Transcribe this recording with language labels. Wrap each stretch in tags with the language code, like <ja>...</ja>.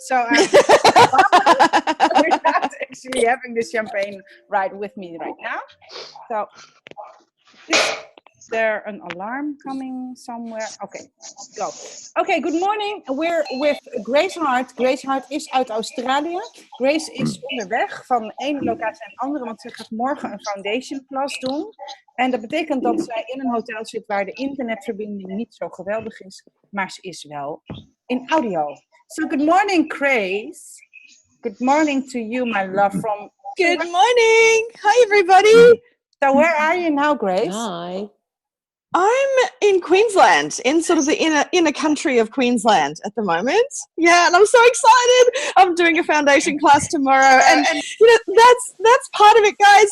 <en>So we're not actually having the champagne right with me right now. So is there an alarm coming somewhere? Okay, go. Okay, good morning. We're with Grace Hart.</en> <nl>Grace Hart is uit Australië. Grace is onderweg van één locatie naar andere, want ze gaat morgen een foundation class doen. En dat betekent dat zij in een hotel zit waar de internetverbinding niet zo geweldig is, maar ze is wel in audio.</nl> <en>So good morning, Grace. Good morning to you, my love. Good morning. Hi, everybody. So where are you now, Grace? Hi. I'm in Queensland, in sort of the inner country of Queensland at the moment. Yeah, and I'm so excited. I'm doing a foundation class tomorrow, and you know that's part of it, guys.</en>